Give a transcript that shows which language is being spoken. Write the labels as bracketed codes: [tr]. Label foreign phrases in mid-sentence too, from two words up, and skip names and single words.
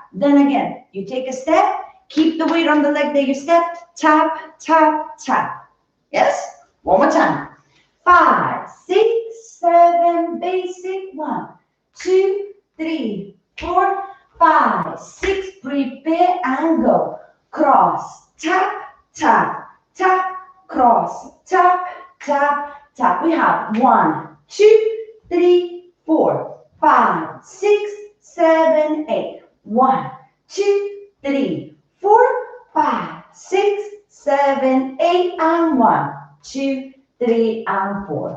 [en] Then again, you take a step, keep the weight on the leg that you stepped, tap, tap, tap. Yes? One more time. 5, 6, 7, basic. 1, 2, 3, 4, 5, 6. Prepare and go. Cross, tap, tap, tap, cross, tap, tap, tap. We have 1, 2, 3, 4, 5, 6, 7, 8. 1, 2, 3, 4, 5, 6, 7, 8, and 1, 2, 3, and 4.